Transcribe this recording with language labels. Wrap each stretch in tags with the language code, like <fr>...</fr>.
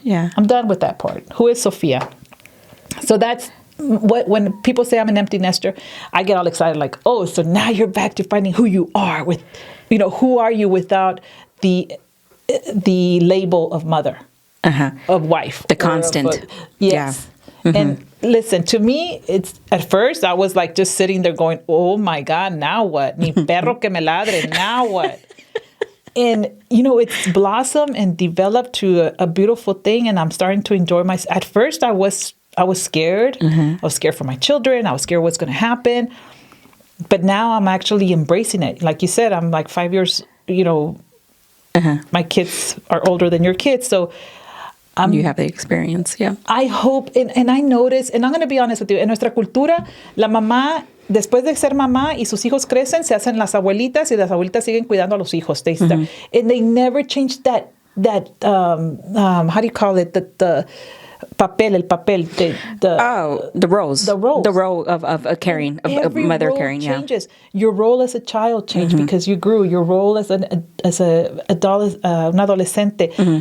<en>Yeah, I'm done with that part. Who is Sofia? So that's when people say I'm an empty nester, I get all excited, like, oh, so now you're back to finding who you are with. Who are you without the label of mother, of wife, the constant? Yes. And listen, to me, it's at first I was like just sitting there going, oh my God, now what?</en> <es>Mi perro que me ladre,</es> <en>now what? And, it's blossomed and developed to a beautiful thing. And I'm starting to enjoy at first I was scared. I was scared for my children. I was scared what's going to happen. But now I'm actually embracing it. Like you said, I'm like 5 years, my kids are older than your kids. So you have the experience, yeah. I hope, and I notice, and I'm going to be honest with you,</en> <es>en nuestra cultura, la mamá, después de ser mamá y sus hijos crecen, se hacen las abuelitas y las abuelitas siguen cuidando a los hijos.</es> <en>And they never change that how do you call it, the papel, the roles. The role of caring, of mother caring, changes. Your role as a child changed because you grew. Your role as an adolescente.</en>